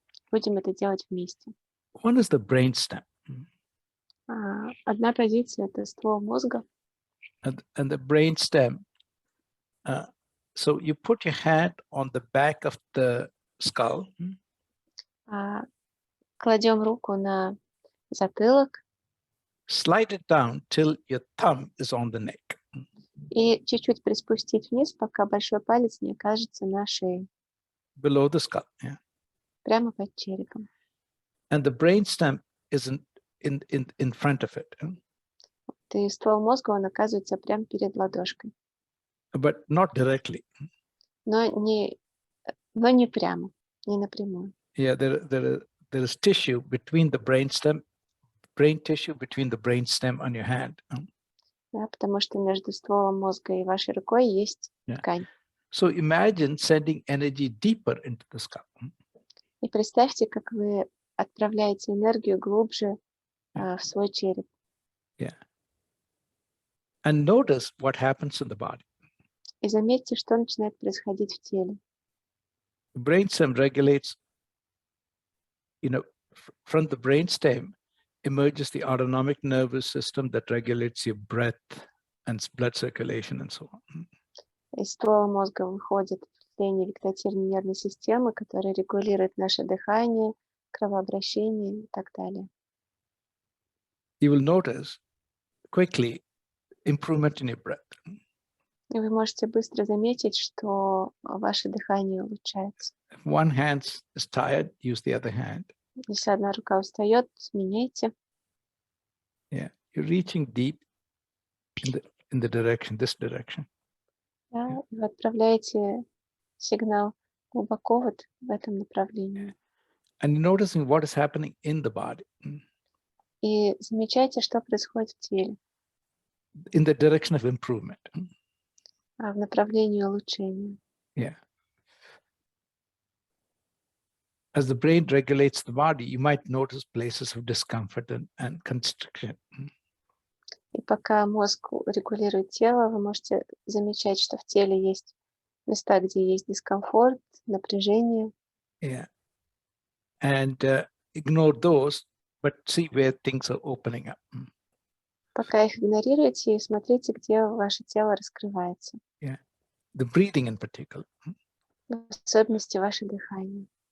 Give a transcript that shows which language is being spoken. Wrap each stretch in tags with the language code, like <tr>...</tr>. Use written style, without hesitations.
<ru>Будем это делать вместе.</ru> <en>One is the brainstem.</en> <ru>Одна позиция — это ствол мозга.</ru> <en>And the brainstem. So you put your hand on the back of the skull.</en> <ru>Кладем руку на затылок.</ru> <en>Slide it down till your thumb is on the neck.</en> <ru>И чуть-чуть приспустить вниз, пока большой палец не окажется на шее,</ru> <en>below the skull. Yeah.</en> <ru>прямо под черепом.</ru> <en>And the brainstem is in front of it.</en> <ru>И ствол мозга, он оказывается прямо перед ладошкой.</ru> <en>But not directly.</en> <ru>Но не прямо, не напрямую.</ru> <en>Yeah, there is tissue between the brainstem, brain tissue between the brainstem on your hand.</en> <ru>Да, потому что между стволом мозга и вашей рукой есть ткань.</ru> <en>So imagine sending energy deeper into the skull.</en> <ru>И представьте, как вы отправляете энергию глубже в свой череп.</ru> <en>Yeah. And notice what happens in the body.</en> <ru>И заметьте, что начинает происходить в теле.</ru> <en>The brainstem regulates, from the brainstem emerges the autonomic nervous system that regulates your breath and blood circulation and so on.</en> <ru>Из ствола мозга выходит впечатление вегетативной нервной системы, которая регулирует наше дыхание, кровообращение и так далее.</ru> <en>You will notice quickly improvement in your breath.</en> <ru>И вы можете быстро заметить, что ваше дыхание улучшается.</ru> <en>If one hand is tired, use the other hand.</en> <ru>Если одна рука устает, меняйте.</ru> <en>Yeah, you're reaching deep in the direction, this direction.</en> <ru>Да, вы отправляете сигнал глубоко вот в этом направлении.</ru> <en>And you're noticing what is happening in the body.</en> <ru>И замечайте, что происходит в теле.</ru> <en>In the direction of improvement.</en> <ru>В направлении улучшения.</ru> <en>Yeah. As the brain regulates the body, you might notice places of discomfort and constriction.</en> <ru>И пока мозг регулирует тело, вы можете замечать, что в теле есть места, где есть дискомфорт, напряжение.</ru> <en>Yeah. And ignore those, but see where things are opening up.</en> <ru>Пока их игнорируете, и смотрите, где ваше тело раскрывается.</ru> <en>Yeah. The breathing in particular.</en> <ru>В особенности ваше дыхание.</ru>